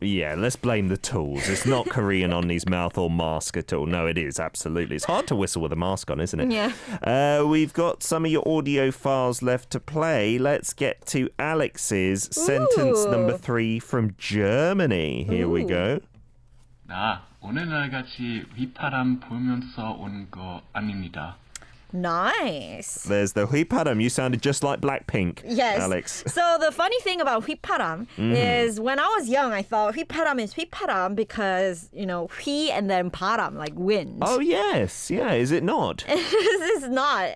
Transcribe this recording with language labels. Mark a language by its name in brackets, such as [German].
[English] Yeah, let's blame the tools. It's not Korean Unnie's mouth or mask at all. No, it is, absolutely. It's hard to whistle with a mask on, isn't it? Yeah. We've got some of your audio files left to play. Let's get to Alex's sentence number 3 from Germany. Here we go. [Korean] 나 오늘날같이 휘파람 불면서 온 거 아닙니다. [English] Nice. There's the 휘파람. You sounded just like Blackpink, Yes. Alex. So the funny thing about 휘파람 is when I was young, I thought 휘파람 is 휘파람 because, you know, 휘 and then 바람, like wind. Oh, yes. Yeah, is it not? This is not.